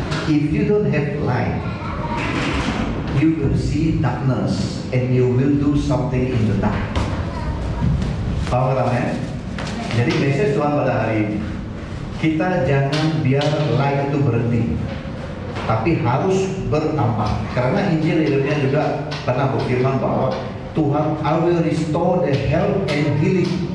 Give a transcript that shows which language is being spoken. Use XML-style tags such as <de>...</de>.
<en>If you don't have light, you will see darkness and you will do something in the dark.</en> <ms>Paham katanya? Jadi message Tuhan pada hari ini, kita jangan biar light itu berhenti, tapi harus bertambah. Karena Injil Yeremia juga pernah berfirman bahwa</ms> <en>Tuhan, I will restore the health and healing.</en>